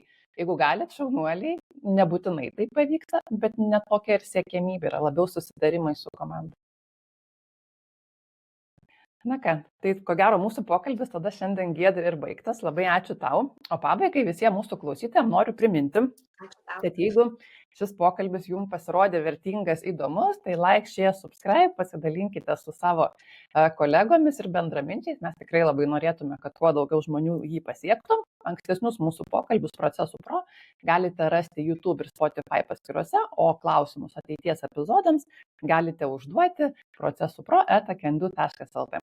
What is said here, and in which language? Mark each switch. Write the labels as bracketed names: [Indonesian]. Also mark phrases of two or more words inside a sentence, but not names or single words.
[Lithuanian] Jeigu galit, šaunuoliai, nebūtinai tai pavyksta, bet netokia ir siekiamybė yra, labiau susitarimai su komanda. Na ką, tai ko gero mūsų pokalbis tada šiandien Giedrė ir baigtas. Labai ačiū tau. O pabaigai visiems mūsų klausytojams noriu priminti, kad jeigu šis pokalbis jums pasirodė vertingas, įdomus, tai [English] like, share, subscribe, [Lithuanian] pasidalinkite su savo kolegomis ir bendraminčiais. Mes tikrai labai norėtume, kad kuo daugiau žmonių jį pasiektų. Ankstesnius mūsų pokalbius Procesų Pro galite rasti YouTube ir Spotify paskyrose, o klausimus ateities epizodams galite užduoti procesupro@kendu.lt.